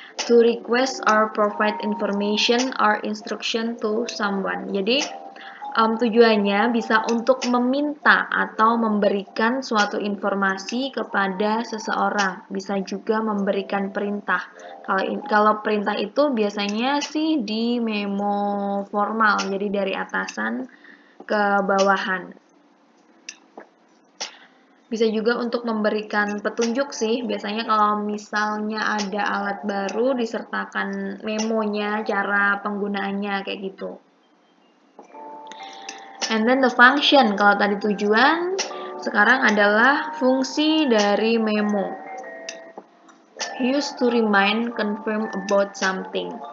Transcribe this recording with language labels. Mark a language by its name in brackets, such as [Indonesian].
[English] To request or provide information or instruction to someone. [Indonesian] Jadi tujuannya bisa untuk meminta atau memberikan suatu informasi kepada seseorang. Bisa juga memberikan perintah. Kalau perintah itu biasanya sih di memo formal, jadi dari atasan ke bawahan. Bisa juga untuk memberikan petunjuk sih, biasanya kalau misalnya ada alat baru disertakan memonya, cara penggunaannya kayak gitu. [English] And then the function, [Indonesian] kalau tadi tujuan, sekarang adalah fungsi dari memo. [English] Used to remind, confirm about something.